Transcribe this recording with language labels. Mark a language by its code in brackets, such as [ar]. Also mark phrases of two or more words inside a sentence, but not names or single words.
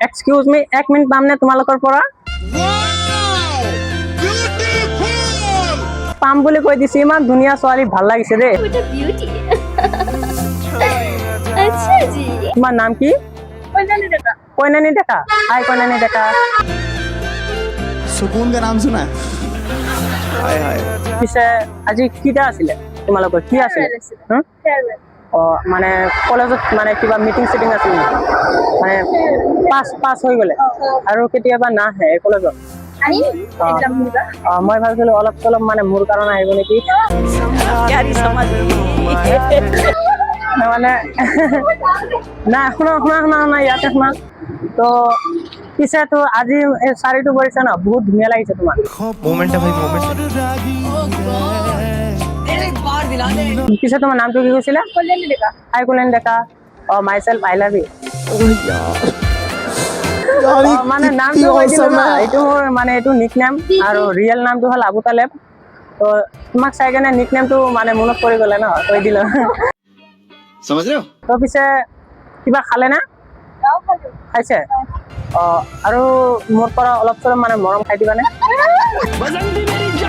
[en] excuse me, [as] 1 মিনিট পাম নে তোমালোকৰ পৰা? পাম বুলি কৈ দিছে, ইমান ধুনীয়া ছোৱালী, ভাল লাগিছে দেই। ওটা বিউটি আচ্ছা জি তোমাৰ নাম কি? কল্যাণী ডেকা কইনানী ডেকা। হাই কইনানী ডেকা। [hi] सुकून का नाम सुना है हाय हाय [as] পিছে আজি কিটা আছিলে তোমালোকৰ? কি আছিলে? হা? ফেয়ারওয়েল মানে কলেজত মানে কিবা মিটিং চিটিং আছিল নেকি? মানে পাছ হৈ গ'লে আৰু কেতিয়াবা নাহে কলেজত? আমি অ। এক্সাম দিবা মই ভাবিছিলো অলপ চলপ মানে মোৰ কাৰণে আহিব নেকি, মানে নাই শুনা ইয়াতে শুনা। তো পিছে তো আজি এই শাড়ীটো কৰিছা ন, বহুত ধুনীয়া লাগিছে তোমাক। [hi] मोमेंट है भाई मोमेंट [as] পিছে তোমাৰ নামটো কি কৈছিলা? কল্যাণী ডেকা হাই কল্যাণ ডেকা। [en] my self I love you. [as] মানে নামটো কৈ দিলো না, এইটো মোৰ মানে এইটো [en] nick name [as] আৰু ৰিয়েল নামটো হ'ল আবু তালেব। তো তোমাক চাই কেনে নিক নেমটো মানে মনত পৰি গ'লে ন, কৈ দিলো। [hi] समझ रहे हो [as] তো পিছে কিবা খালে না? তাও খালো খাইছে? আৰু মোৰ পৰা অলপ চলপ মানে মৰম খাই দিবানে?